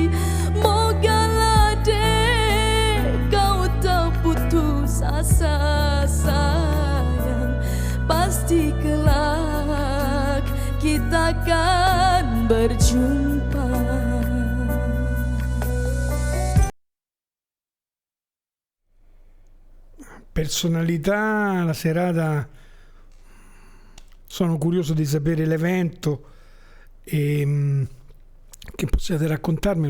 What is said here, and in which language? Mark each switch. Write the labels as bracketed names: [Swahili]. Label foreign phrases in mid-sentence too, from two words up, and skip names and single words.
[Indonesian] Mogalah dek kau tak putus asa sayang, pasti kelak kita akan berjumpa. [Italian] Personalità, la serata, sono curioso di sapere l'evento e che possiate raccontarmelo.